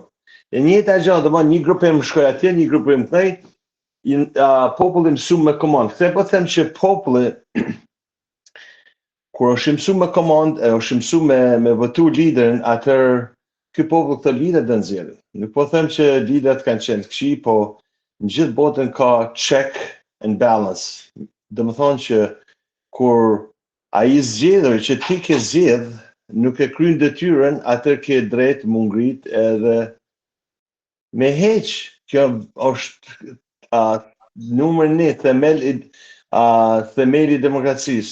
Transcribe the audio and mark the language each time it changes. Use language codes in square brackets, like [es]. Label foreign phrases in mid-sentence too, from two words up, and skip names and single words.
[sq] E njëjta gjë, domosdoshmë një grup më shkoi atje, një grup më kthej, populli mësu me komand. Këtë po them që populli kur është mësu me komand, është mësu me votu liderin, atëherë ky popull këtë lider do nxjerrë. Nuk po them që liderat kanë qenë të këqij, po në gjithë botën ka [en] check and balance. [sq] Domethënë që kur ai zgjedhur që ti ke zgjedh, nuk e kryen detyrën, atëherë ke drejt më ngrit edhe me heq. Kjo është numër 1, themeli i demokracisë.